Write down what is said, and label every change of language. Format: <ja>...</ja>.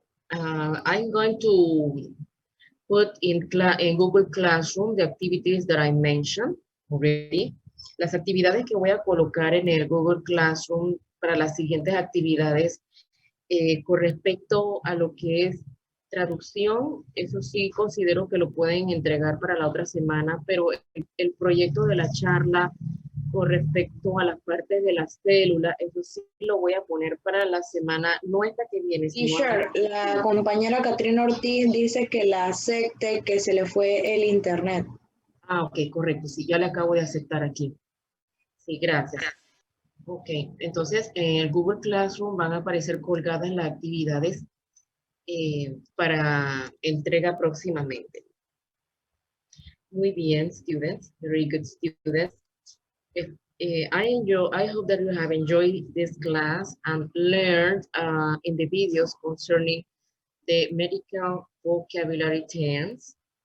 <en>I'm going to put in Google Classroom the activities that I mentioned already.</en> <es>Las actividades que voy a colocar en el Google Classroom para las siguientes actividades con respecto a lo que es traducción, eso sí considero que lo pueden entregar para la otra semana, pero el proyecto de la charla con respecto a las partes de la célula, eso sí lo voy a poner para la semana, no esta que viene. Teacher, la compañera Catrina Ortiz dice que la acepte, que se le fue el internet. Ah, ok, correcto, sí, ya le acabo de aceptar aquí. Sí, gracias. Ok, entonces en el Google Classroom van a aparecer colgadas las actividades para entrega próximamente. Muy bien,</es> <en>students, very good students. I hope that you have enjoyed this class and learned in the videos concerning the medical vocabulary terms.</en>